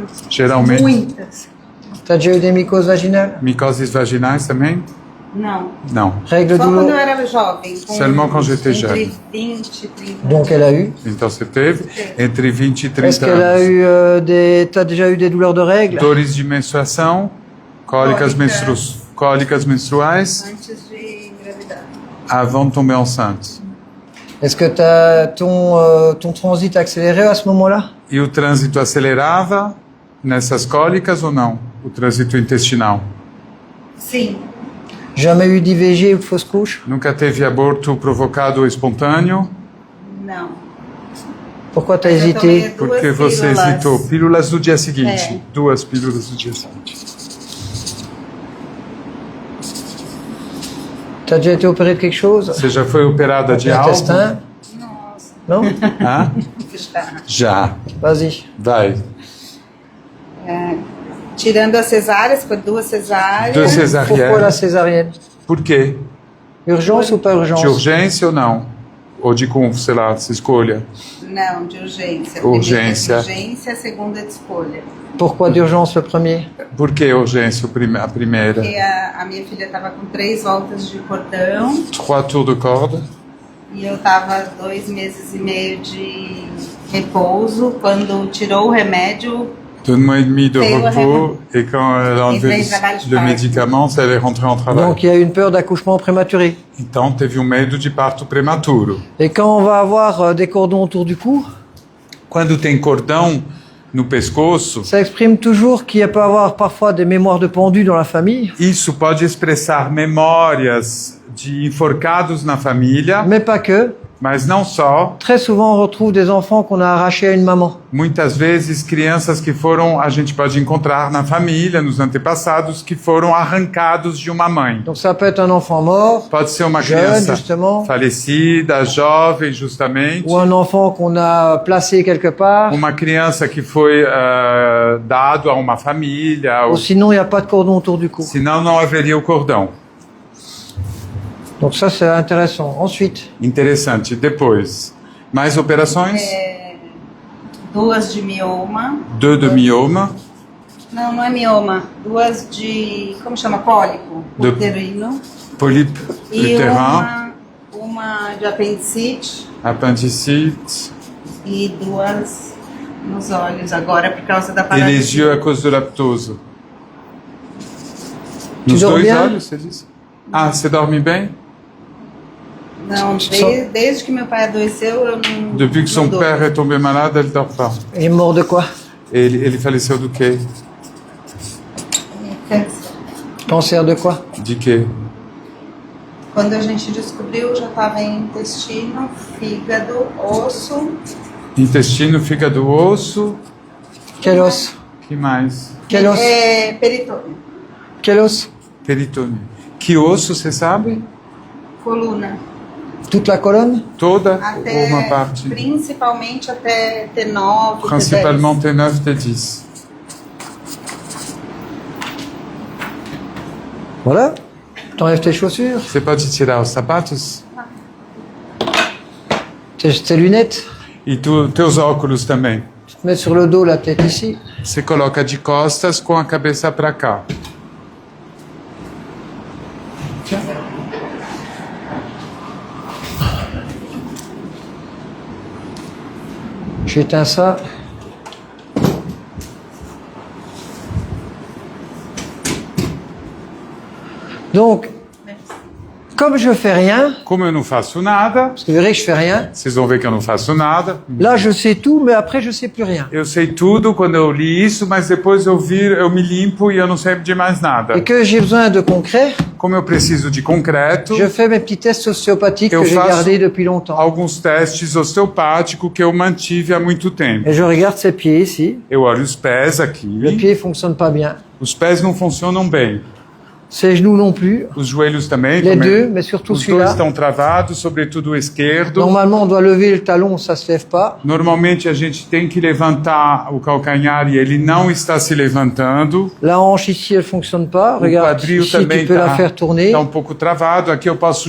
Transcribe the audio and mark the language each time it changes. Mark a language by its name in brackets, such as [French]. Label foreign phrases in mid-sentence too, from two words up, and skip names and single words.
[Portuguese] Geralmente. Muitas. [French] Tu as déjà eu des mycoses vaginales? [Portuguese] Micoses vaginais também? Não. Não. [French] Règles [Portuguese] Só quando eu [French] douloureuses? [Portuguese] era jovem. Com [French] Seulement quand j'étais [Portuguese] entre [French] jeune. [Portuguese] 20 e 30. [French] Donc, elle a eu. [Portuguese] Então você teve entre 20 e [French] Est-ce [Portuguese] 30 [French] qu'elle a [Portuguese] anos. [French] eu T'as déjà eu des douleurs de règles? [Portuguese] Dores de menstruação, cólicas menstruais, Antes de engravidar. [French] avant de tomber enceinte. Est-ce que ton transit a accéléré à ce moment-là? [Portuguese] E o trânsito acelerava nessas cólicas ou não? O trânsito intestinal. Sim. [French] Jamais eu d'IVG ou de fausse couche? [Portuguese] Nunca teve aborto provocado ou espontâneo? Não. [French] Pourquoi t'as [Portuguese] Eu [French] hésité? [Portuguese] tomei Porque duas você pílulas. hesitou. Pílulas do dia seguinte. É. 2 pílulas do dia seguinte. [French] Tu as déjà été opéré de quelque chose? [Portuguese] Você já foi operada de algo? [French] Intestin? [Portuguese] Nossa, [French] Non? Hã? [Portuguese] já. Já. [French] Vas-y. [Portuguese] Vai. Tirando as cesáreas, foi 2 cesáreas. [French] 2 Pourquoi la césariennes. césarienne? [Portuguese] Por quê? [French] Urgence ou pas urgence? [Portuguese] De urgência ou não? Ou de com, sei lá, se escolha. Não, de urgência. Urgência. Primeira de urgência, a segunda de escolha. [French] Pourquoi d'urgence le premier? [Portuguese] Por que urgência a primeira? Porque a minha filha estava com 3 voltas de cordão [French] 3 tours de corde. [Portuguese] e eu estava 2 meses e meio de repouso. Quando tirou o remédio, [French] 2 mois et demi de Et le repos. Et quand elle a enlevé le médicament, elle est rentrée en travail. Donc il y a une peur d'accouchement prématuré. [Portuguese] Então teve medo de parto prematuro. [French] Et quand on va avoir des cordons autour du cou, [Portuguese] Quando tem cordão no pescoço, [French] ça exprime toujours qu'il peut y avoir parfois des mémoires de pendus dans la famille, [Portuguese] isso pode expressar memórias de enforcados na família, [French] mais pas que. [Portuguese] mas não só. [French] Très souvent, on retrouve des enfants qu'on a arrachés à une maman. [Portuguese] Muitas vezes crianças que foram, a gente pode encontrar na família, nos antepassados, que foram arrancados de uma mãe. [French] Donc ça peut être un enfant mort, [Portuguese] Pode ser uma [French] jeune [Portuguese] criança [French] justement, [Portuguese] falecida, jovem justamente, [French] ou un enfant qu'on a placé quelque part, [Portuguese] uma criança que foi dado a uma família, [French] ou sinon il n'y a pas de cordon autour du cou. [Portuguese] senão não haveria o cordão. [French] Donc ça c'est intéressant. Ensuite, [Portuguese] Interessante. Depois, mais operações? 2 de mioma. 2 de mioma, Não, não é mioma. 2 de, como chama? Pólipo Do- uterino. polipe E uterino, uma de apendicite apendicite e 2 nos olhos agora por causa da e paralisia. lesio a causa do laptoso. Nos [French] dors [Portuguese] dois [French] bien? [Portuguese] olhos, você disse? Ah, você dorme bem? Não, desde que meu pai adoeceu, eu não. [French] Depuis que son [Portuguese] não dou. [French] père est tombé malade, elle dort pas. il est mort de quoi? [Portuguese] Ele faleceu do quê? Câncer. [French] Cancer de quoi? [Portuguese] De quê? Quando a gente descobriu, já estava em intestino, fígado, osso. Intestino, fígado, osso. [French] Quel os? [Portuguese] Que mais? [French] Quel os? [Portuguese] Peritônio. [French] Quel os? [Portuguese] Peritônio. Que osso, você sabe? Coluna. [French] Toute la colonne? [Portuguese] Toda Até, ou uma parte? principalmente até T9, [French] Principalement T9, T10. Voilà. T'enlèves tes chaussures, [Portuguese] Você pode tirar os sapatos? [French] tes lunettes, [Portuguese] E teus óculos também. [French] tu te mets sur le dos, la tête ici. [Portuguese] Você coloca de costas com a cabeça para cá. [French] J'éteins ça. Donc, comme je fais rien, [Portuguese] Como eu não faço nada, [French] parce que vous verrez que je fais rien, [Portuguese] vocês vão ver que eu não faço nada. [French] là je sais tout, mais après je sais plus rien. [Portuguese] Eu sei tudo quando eu li isso, mas depois eu me limpo e eu não sei de mais nada. [French] Et que j'ai besoin de concret, [Portuguese] Como eu preciso de concreto, [French] je fais mes petits tests osteopathiques [Portuguese] Eu [French] que j'ai [Portuguese] faço [French] gardés depuis longtemps. [Portuguese] alguns testes osteopáticos que eu mantive há muito tempo. [French] Et je regarde ces pieds ici. [Portuguese] Eu olho os pés [French] Le [Portuguese] aqui. [French] pied fonctionne pas bien. [Portuguese] Os pés não funcionam bem. [French] Ces genoux non plus. [Portuguese] Os joelhos também. [French] Les [Portuguese] também. [French] deux, mais surtout [Portuguese] Os dois [French] celui-là. [Portuguese] estão travados, sobretudo o esquerdo. [French] Normalement, on doit lever le talon, ça se lève pas. [Portuguese] Normalmente a gente tem que levantar o calcanhar e ele não está se levantando. [French] La hanche ici, elle fonctionne pas. [Portuguese] O [French] Regarde, [Portuguese] quadril [French] ici, [Portuguese] também [French] tu peux la faire tourner. [Portuguese] tá um pouco travado. Aqui eu posso